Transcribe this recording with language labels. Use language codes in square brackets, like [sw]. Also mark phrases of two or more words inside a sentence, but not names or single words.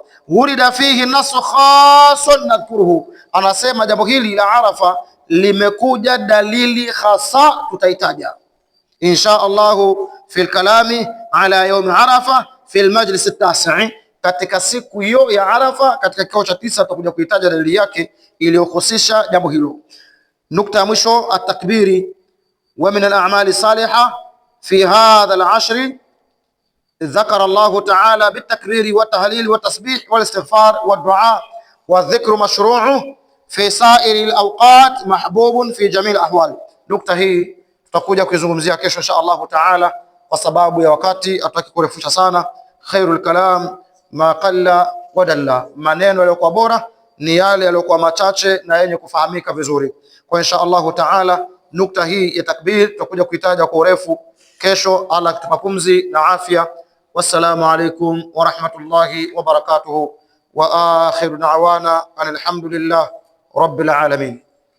[ar] ورد فيه نص خاص نذكره, [sw] anasema jambo hili la Arafa limekuja dalili khasa, tutaitaja [ar] إن شاء الله في كلامي على يوم عرفة في المجلس التاسع', [sw] katika siku hiyo ya Arafa, katika kikao cha 9 tutakuja kuitaja dalili yake iliyohusisha jambo hilo. Nukta ya mwisho, [ar] التكبير ومن الأعمال الصالحة في هذا العشر ذكر الله تعالى بالتكرير والتهليل والتسبيح والاستغفار والدعاء والذكر مشروع في سائر الأوقات محبوب في جميع الأحوال. [sw] Nukta hii tutakuja kuizungumzia kesho [ar] إن شاء الله تعالى, [sw] kwa sababu ya wakati hatutaki kurefusha sana. [ar] خير الكلام ما قل ودل, [sw] maneno yaliyokuwa bora ni yale yaliyokuwa machache na yenye kufahamika vizuri. Kwa [ar] إن شاء الله تعالى [sw] nukta hii ya takbir tutakuja kuitaja kwa urefu kesho. Allah akitupa pumzi na afya. [ar] والسلام عليكم ورحمة الله وبركاته وآخر دعوانا الحمد لله رب العالمين.